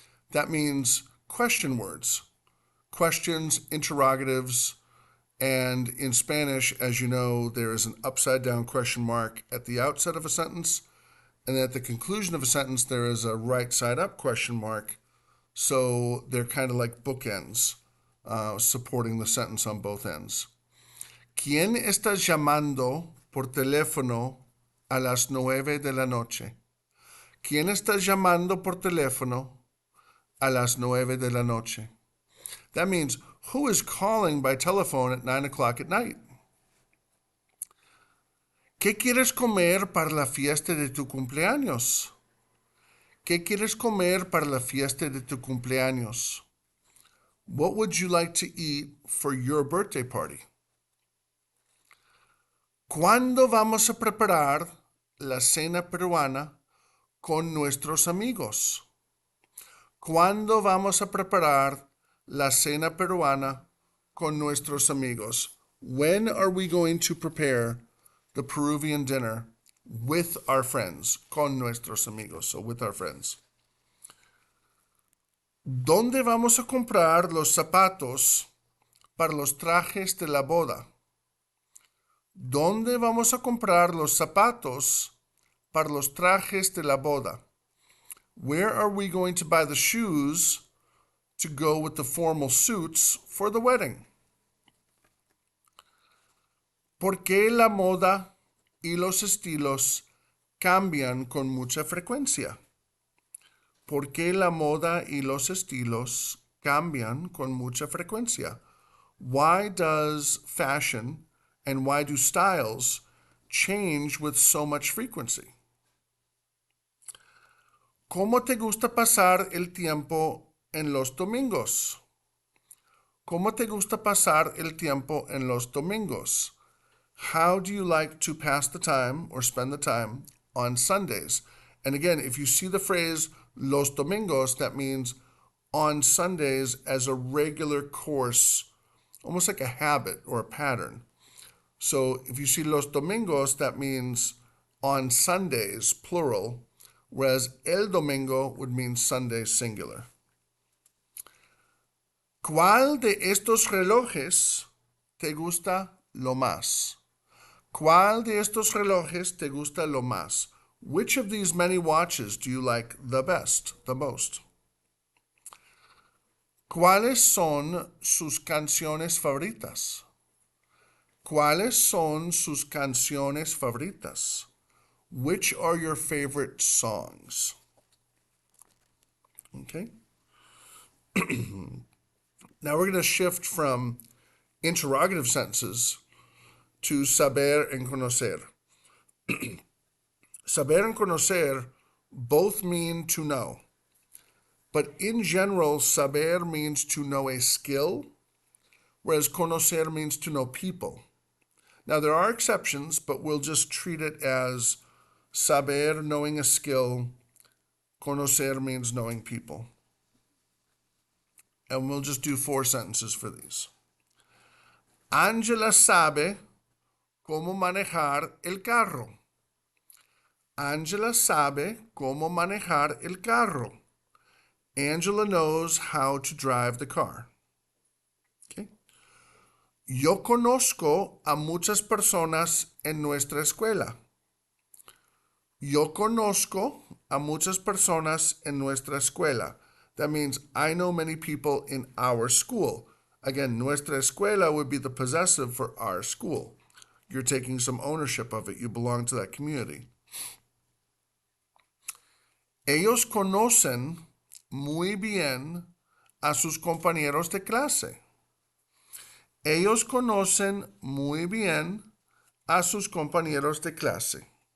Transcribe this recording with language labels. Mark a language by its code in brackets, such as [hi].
[en] That means question words, questions, interrogatives, and in Spanish, as you know, there is an upside down question mark at the outset of a sentence, and at the conclusion of a sentence, there is a right side up question mark. So they're kind of like bookends, supporting the sentence on both ends. [es] ¿Quién está llamando por teléfono a las 9 de la noche? ¿Quién está llamando por teléfono a las 9 de la noche? [en] That means, who is calling by telephone at 9 o'clock at night? [es] ¿Qué quieres comer para la fiesta de tu cumpleaños? ¿Qué quieres comer para la fiesta de tu cumpleaños? [en] What would you like to eat for your birthday party? [es] ¿Cuándo vamos a preparar la cena peruana con nuestros amigos? ¿Cuándo vamos a preparar la cena peruana con nuestros amigos? [en] When are we going to prepare the Peruvian dinner with our friends? [es] Con nuestros amigos, [en] so with our friends. [es] ¿Dónde vamos a comprar los zapatos para los trajes de la boda? ¿Dónde vamos a comprar los zapatos para los trajes de la boda? [en] Where are we going to buy the shoes to go with the formal suits for the wedding? [es] ¿Por qué la moda y los estilos cambian con mucha frecuencia? ¿Por qué la moda y los estilos cambian con mucha frecuencia? [en] Why does fashion and why do styles change with so much frequency? [es] ¿Cómo te gusta pasar el tiempo en los domingos? ¿Cómo te gusta pasar el tiempo en los domingos? [en] How do you like to pass the time or spend the time on Sundays? And again, if you see the phrase [es] los domingos, [en] that means on Sundays as a regular course, almost like a habit or a pattern. So if you see [es] los domingos, [en] that means on Sundays, plural, whereas [es] el domingo [en] would mean Sunday, singular. [es] ¿Cuál de estos relojes te gusta lo más? ¿Cuál de estos relojes te gusta lo más? [en] Which of these many watches do you like the best, the most? [es] ¿Cuáles son sus canciones favoritas? ¿Cuáles son sus canciones favoritas? [en] Which are your favorite songs? Okay. Now we're going to shift from interrogative sentences to saber and conocer. Saber and conocer both mean to know. But in general, saber means to know a skill, whereas conocer means to know people. Now, there are exceptions, but we'll just treat it as saber, knowing a skill. Conocer means knowing people. And we'll just do 4 sentences for these. [es] Angela sabe cómo manejar el carro. Angela sabe cómo manejar el carro. [en] Angela knows how to drive the car. Okay. [es] Yo conozco a muchas personas en nuestra escuela. Yo conozco a muchas personas en nuestra escuela. [en] That means I know many people in our school. Again, [es] nuestra escuela [en] would be the possessive for our school. You're taking some ownership of it. You belong to that community. [es] Ellos conocen muy bien a sus compañeros de clase. Ellos conocen muy bien a sus compañeros de clase.